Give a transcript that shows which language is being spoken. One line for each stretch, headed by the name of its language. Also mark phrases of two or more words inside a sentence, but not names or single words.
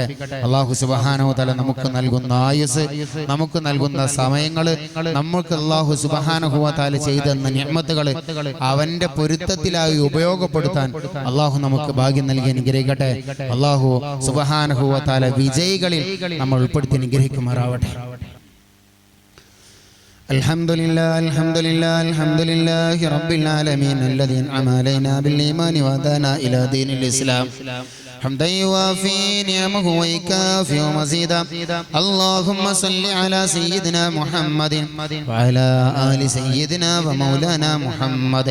Malayalam: അല്ലാഹു
Arabic: سبحانه وتعالى
Malayalam: നമുക്ക് നൽകുന്ന ആയുസ്, നമുക്ക് നൽകുന്ന സമയങ്ങൾ, നമുക്ക് അല്ലാഹു
Arabic: سبحانه وتعالى
Malayalam: ചെയ്തെന്ന നിഅമത്തുകൾ അവന്റെ പൊരുത്തത്തിലായി ഉപയോഗപ്പെടുത്താൻ അല്ലാഹു നമുക്ക് ഭാഗ്യം നൽകി അനുഗ്രഹിക്കട്ടെ. അല്ലാഹു
Arabic: سبحانه وتعالى
Malayalam: വിജയികളിൽ നമ്മൾ ഉൾപ്പെടുത്തി അനുഗ്രഹിക്കുമാറാവട്ടെ.
Arabic: الحمد لله رب العالمين الذي أنعم علينا بالإيمان وهدانا إلى دين الإسلام حمدا يوافي نعمه ويكافئ مزيدا. اللهم صل على سيدنا محمد وعلى آل سيدنا ومولانا محمد.